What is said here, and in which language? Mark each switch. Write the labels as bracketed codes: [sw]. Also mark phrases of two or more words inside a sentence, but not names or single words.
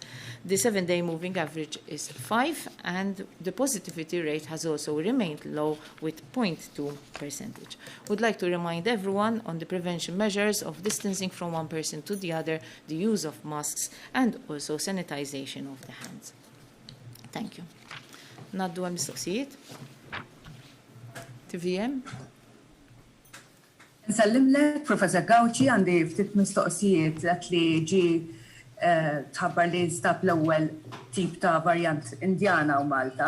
[en] The 7-day moving average is 5, and the positivity rate has also remained low with 0.2%. Would like to remind everyone on the prevention measures of distancing from one person to the other, the use of masks, and also sanitization of the hands. Thank you. [mt] Naddu għal mistoqsijiet. TVM. Nsellimlek, Professor Gawci, għandi ftit mistoqsijiet għat li ġi tħabbar li stab l-ewwel tip ta' varjant Indjana u Malta.